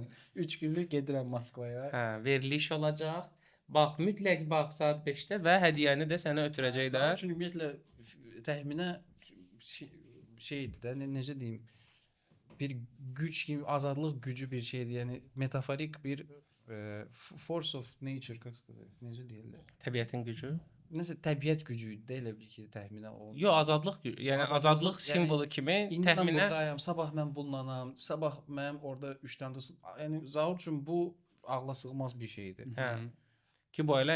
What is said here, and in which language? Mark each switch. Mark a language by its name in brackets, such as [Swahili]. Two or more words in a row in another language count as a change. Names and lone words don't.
[Azerbaijani] 3 günlük gedirəm Moskvaya. Hə, veriliş olacaq. Bax, mütləq bax saat 5-də və hədiyyəni də sənə ötürəcəklər. Çünki ümumiyyətlə təxminə şeydir də, necə deyim? Bir güc kimi, azadlıq gücü bir şeydir. Yəni metaforik bir [English] force of nature, [Russian] как сказать? [Azerbaijani] Necə deyirlər? Təbiətin gücü. Nəsə təbiət gücü idi də elə bil ki, təxminə o. Yox, azadlıq gücü. Yəni azadlıq simvolu kimi İndi mən təxminən buradayam, sabah mən bunlanam, sabah mənim orada 3 dənə dostum. Yəni Zaur üçün bu ağla sığmaz bir şeydir. hə. Ki bu elə